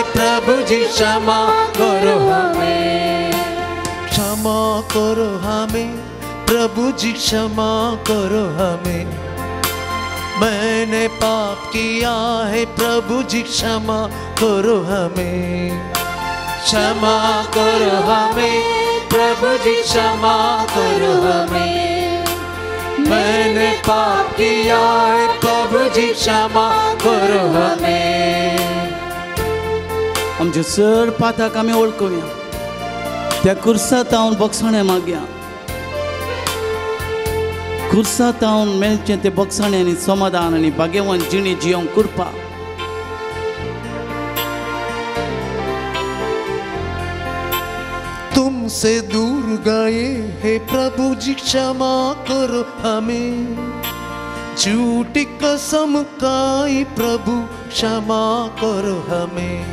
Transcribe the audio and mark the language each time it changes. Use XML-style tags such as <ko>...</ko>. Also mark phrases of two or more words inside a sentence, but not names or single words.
<hi>प्रभु जी क्षमा करो हमें क्षमा करो हमें प्रभु जी क्षमा करो हमें मैंने पाप किया है प्रभु जी क्षमा करो हमें क्षमा करो हमें प्रभु जी क्षमा करो हमें मैंने पाप किया है प्रभु जी क्षमा करो हमें</hi> <kok>आमचे चड पाताक आमी वळखुया त्या कुर्सात हांव बोगसाणें मागया कुर्सात हांव मेळचें तें बोगसाणें आनी समाधान आनी भाग्यवान जिणी जियोंक कृपा</kok> <hi>तुमसे दूर गए हे प्रभु जी क्षमा करो हमें झूठी कसम खाई प्रभु क्षमा करो हमें</hi>